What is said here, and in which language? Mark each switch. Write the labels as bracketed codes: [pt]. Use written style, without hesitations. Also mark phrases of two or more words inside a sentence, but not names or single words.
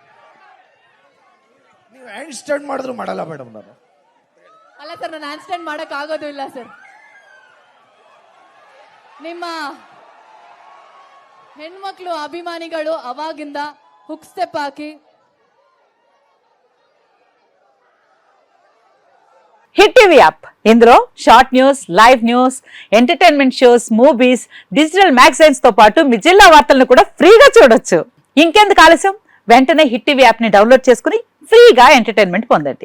[kn] ನೀವು [en] hand stand [kn] ಮಾಡಿದ್ರು ಮಾಡಲ್ಲ ಮೇಡಮ್ ನಾನು. ಅಲ್ಲ ಸರ್, ನಾನು [en] hand stand [kn] ಮಾಡಕ್ ಆಗೋದು ಇಲ್ಲ ಸರ್. ನಿಮ್ಮ ಹೆಣ್ಮಕ್ಳು ಅಭಿಮಾನಿಗಳು ಅವಾಗಿಂದ [en] hook step [kn] ಹಾಕಿ [te] హిట్ టీవీ యాప్ ఇందులో [en] short news, live news, entertainment shows, movies, digital magazines [te] తో పాటు మీ జిల్లా వార్తలను కూడా ఫ్రీగా చూడొచ్చు. ఇంకెందుకు ఆలస్యం? వెంటనే హిట్ టీవీ యాప్ ని డౌన్లోడ్ చేసుకుని ఫ్రీగా ఎంటర్టైన్మెంట్ పొందండి.